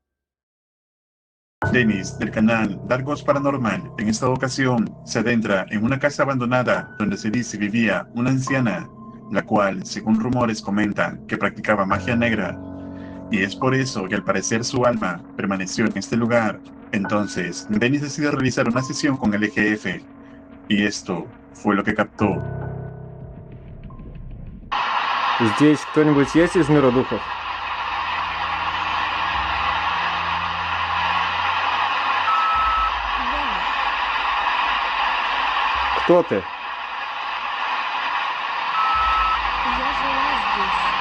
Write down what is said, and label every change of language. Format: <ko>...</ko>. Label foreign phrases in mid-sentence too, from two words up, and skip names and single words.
<es>Dennis, del canal Dark Ghost Paranormal, en esta ocasión se adentra en una casa abandonada donde se dice vivía una anciana, la cual, según rumores, comentan que practicaba magia negra, y es por eso que al parecer su alma permaneció en este lugar. Entonces, Dennis decide realizar una sesión con el EGF, y esto fue lo que captó.</es> <ru>Здесь кто-нибудь есть из мира духов? Кто ты? Я жила здесь.</ru>